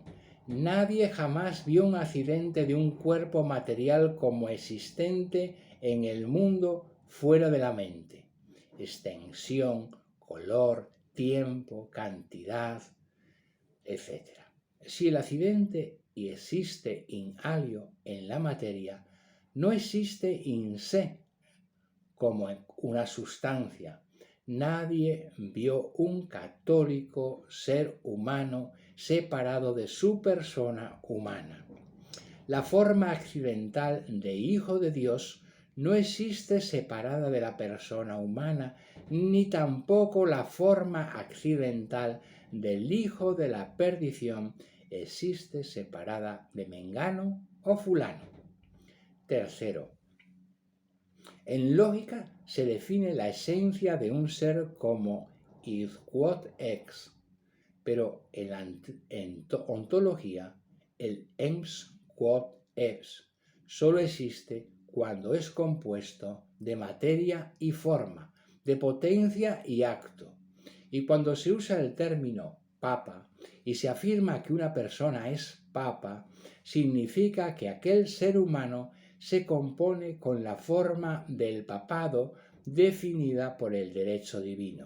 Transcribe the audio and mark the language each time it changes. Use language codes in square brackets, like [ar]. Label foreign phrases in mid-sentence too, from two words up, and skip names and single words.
[es] Nadie jamás vio un accidente de un cuerpo material como existente en el mundo fuera de la mente. Extensión, color, tiempo, cantidad, etc. Si el accidente existe [la] in alio [es] en la materia, no existe [la] in se [es] como una sustancia. Nadie vio un católico ser humano separado de su persona humana. La forma accidental de Hijo de Dios no existe separada de la persona humana, ni tampoco la forma accidental del Hijo de la perdición existe separada de Mengano o Fulano. Tercero, en lógica se define la esencia de un ser como [la] id quod ex, [es] pero en ontología el [la] ens quod es [es] solo existe cuando es compuesto de materia y forma, de potencia y acto. Y cuando se usa el término papa y se afirma que una persona es papa, significa que aquel ser humano se compone con la forma del papado definida por el derecho divino.